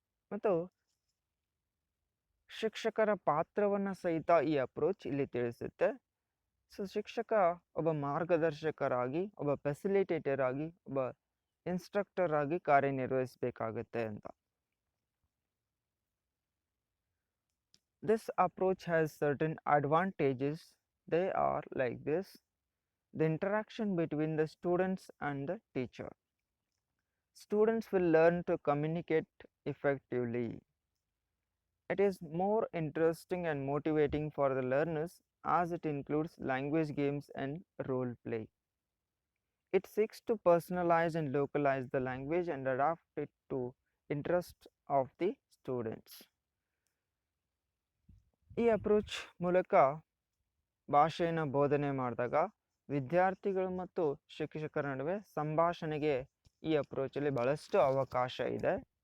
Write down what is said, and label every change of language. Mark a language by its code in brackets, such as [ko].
[kn] ಮತ್ತು ಶಿಕ್ಷಕರ ಪಾತ್ರವನ್ನು ಸಹಿತ ಈ ಅಪ್ರೋಚ್ ಇಲ್ಲಿ ತಿಳಿಸುತ್ತೆ. ಸೊ ಶಿಕ್ಷಕ ಒಬ್ಬ ಮಾರ್ಗದರ್ಶಕರಾಗಿ, ಒಬ್ಬ ಫೆಸಿಲಿಟೇಟರ್ ಆಗಿ, ಒಬ್ಬ ಇನ್ಸ್ಟ್ರಕ್ಟರ್ ಆಗಿ ಕಾರ್ಯನಿರ್ವಹಿಸಬೇಕಾಗುತ್ತೆ ಅಂತ. [en] This approach has certain advantages. They are like this: the interaction between the students and the teacher. Students will learn to communicate effectively. It is more interesting and motivating for the learners as it includes language games and role play. It seeks to personalize and localize the language and adapt it to interests of the students. [kn] ಈ approach ಮೂಲಕ ಭಾಷೆಯನ್ನು ಬೋಧನೆ ಮಾಡಿದಾಗ ವಿದ್ಯಾರ್ಥಿಗಳು ಮತ್ತು ಶಿಕ್ಷಕರ ನಡುವೆ ಸಂಭಾಷಣೆಗೆ ಈ ಅಪ್ರೋಚಲ್ಲಿ ಬಹಳಷ್ಟು ಅವಕಾಶ ಇದೆ.